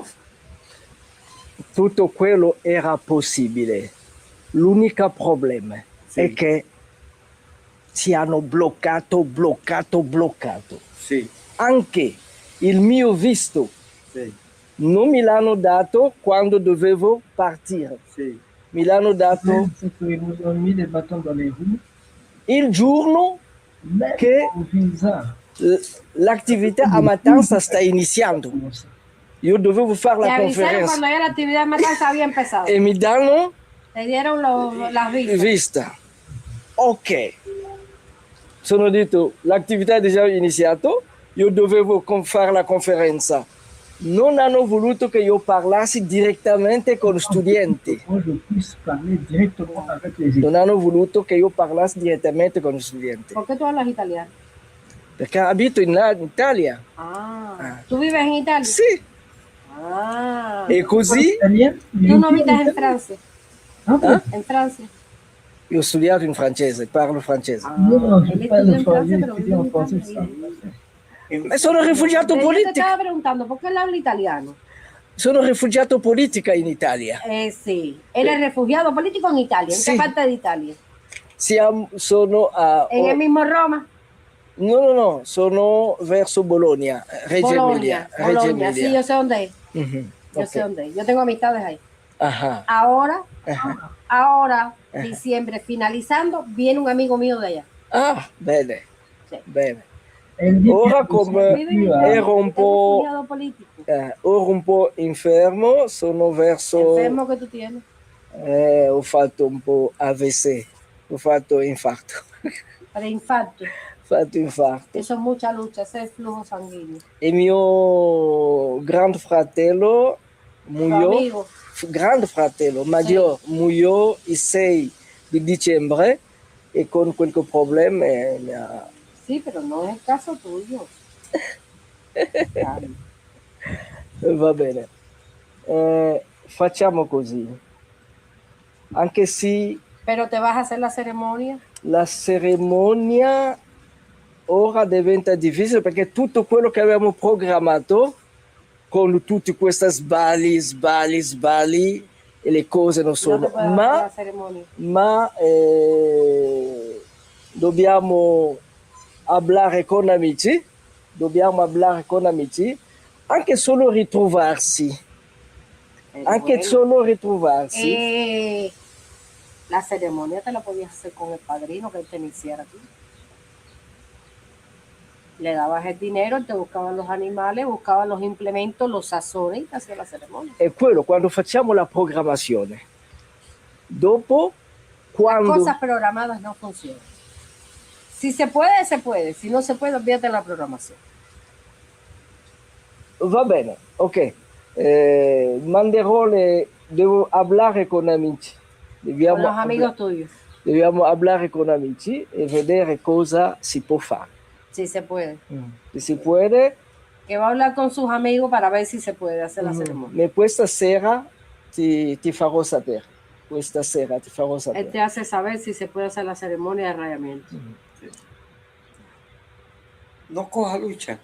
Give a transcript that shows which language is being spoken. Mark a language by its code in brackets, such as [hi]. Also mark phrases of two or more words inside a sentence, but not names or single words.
[it] Tutto quello era possibile. L'unico problema è che ci hanno bloccato. Sì. Anche il mio visto Sì. non me l'hanno dato quando dovevo partire. Sì. Me l'hanno dato [fr] C'est qu'ils nous ont mis des bâtons dans les roues. [it] il giorno [fr] Même [it] che [fr] au visa. [it] l'attività a Matanza sta iniziando. Io dovevo fare [es] Te [it] la [es] avisaron [it] conferenza [es] cuando ya la actividad de matanza había empezado. [it] e mi danno [es] Te dieron las vistas. [it] vista. Ok. Sono detto, l'attività è già iniziata, io dovevo fare la conferenza. Non hanno voluto che io parlassi direttamente con studenti. [fr] Moi, je puisse parler directement avec les [it] Non hanno voluto che io parlassi direttamente con gli studenti. [es] ¿Por qué tú hablas italiano? [it] Perché abito in Italia. [es] ¿Tú vives en Italia? [it] Sì. Ah. E così [es] ¿Tú no vives en Francia? En Francia. [it] io ho studiato in francese, parlo francese. [fr] Non, je [es] Él [fr] parle [es] estudió en [fr] français, [es] Francia, pero vive [fr] étudié en [es] en français. Italia. [it] E sono rifugiato [es] Yo te [it] politico. [es] estaba preguntando, ¿por qué él habla italiano? Sono rifugiato politico in Italia. Sí. Eres refugiado político en Italia. ¿En Sí. qué parte de Italia? [it] Sono a... [es] ¿En el mismo Roma? [it] No, sono verso Bologna, Reggio Emilia. Bologna. [es] Sí, yo sé dónde es. Mhm, Yo ok. sé dónde es. Yo tengo amistades ahí. Ajá. Ahora, diciembre, finalizando, viene un amigo mío de allá. [it] Ah, bene. Sì. Bene. [fr] Elle [it] Ora [fr] dit [it] come ero un po', [es] Refugiado político. [it] ero un po' infermo, sono verso... [es] Enfermo que tú tienes. [it] Ho fatto un po' AVC, ho fatto infarto. [es] Preinfarto. [it] Fatto infarto. [es] Eso es mucha lucha, ese es flujo sanguíneo. [it] E mio grande fratello muoio, [es] amigo. [it] grande fratello maggiore muoio il 6 di dicembre e con qualche problema mi ha... [es] Sí, pero no es el caso tuyo. [it] Va bene. Facciamo così. Anche se [es] Pero te vas a hacer la ceremonia. [it] la cerimonia ora diventa difficile perché tutto quello che avevamo programmato con tutti questi sbagli e le cose non [es] No [it] sono, [es] te puedes hacer la ceremonia. [it] ma dobbiamo parlare con amici, anche solo ritrovarsi, [es] bueno. [it] solo ritrovarsi. [es] La ceremonia te la podías hacer con el padrino que él te iniciara aquí. Le dabas el dinero, él te buscaban los animales, buscaban los implementos, los sazones y te hacía la ceremonia. [it] È quello quando facciamo la programmazione. Dopo, quando... [es] Cosas programadas no funcionan. Si se puede, se puede. Si no se puede, olvídate de la programación. [it] Va bene, ok. Manderò devo parlare con amici. [es] Con los amigos tuyos. [it] Dobbiamo parlare con amici e vedere cosa si può fare. [es] Si se puede. [it] Se si puede, [es] Que va a hablar con sus amigos para ver si se puede hacer la ceremonia. [it] ma questa sera ti farò sapere. Questa sera ti farò [es] Él [it] sapere. [es] te hace saber si se puede hacer la ceremonia de rayamiento. No coja lucha.